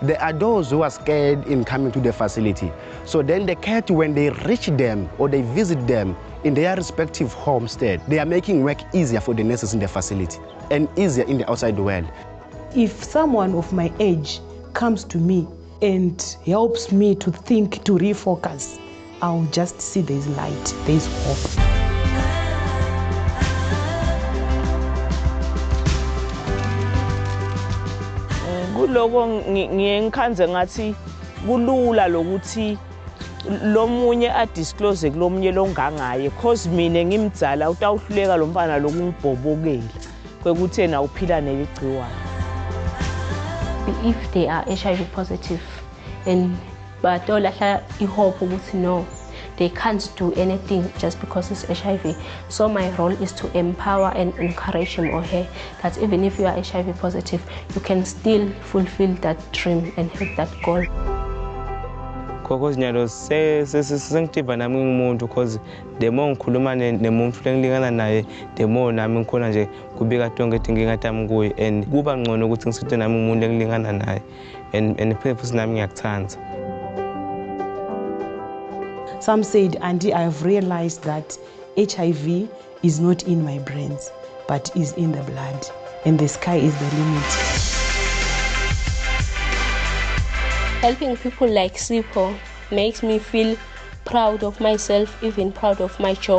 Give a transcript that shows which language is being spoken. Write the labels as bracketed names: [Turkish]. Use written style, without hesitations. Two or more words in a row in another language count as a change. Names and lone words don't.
[English] There are those who are scared in coming to the facility. So then the cat, when they reach them or they visit them in their respective homestead, they are making work easier for the nurses in the facility and easier in the outside world. If someone of my age comes to me and helps me to think, to refocus, I'll just see there's light, there's hope. [Swati] Kuloko ngiyengikhanze ngathi kulula lokuthi lomunye adisclose kulomunye longangaye cause mina ngimdzala utawuhluleka lo mfana lokungibhobokela kwekuthi yena uphila neligciwane. [English] If they are HIV positive and [Swati] batolahla ihope ukuthi [English] no, they can't do anything just because it's HIV. So my role is to empower and encourage him or her that even if you are HIV positive, you can still fulfill that dream and hit that goal. [Swati] Because nyalo sengitiva nami ngumuntu [English] because the more [Swati] ngikhuluma nemuntu lengilingana naye [English] the more [Swati] nami ngikhona nje kubika tonke inkinga tami kuye and kuba ngcono ukuthi ngisithe nami umuntu engilingana naye and futhi nami ngiyakuthanda. [English] Some said, Auntie, I have realized that HIV is not in my brains, but is in the blood, and the sky is the limit. Helping people like Sipho makes me feel proud of myself, even proud of my job.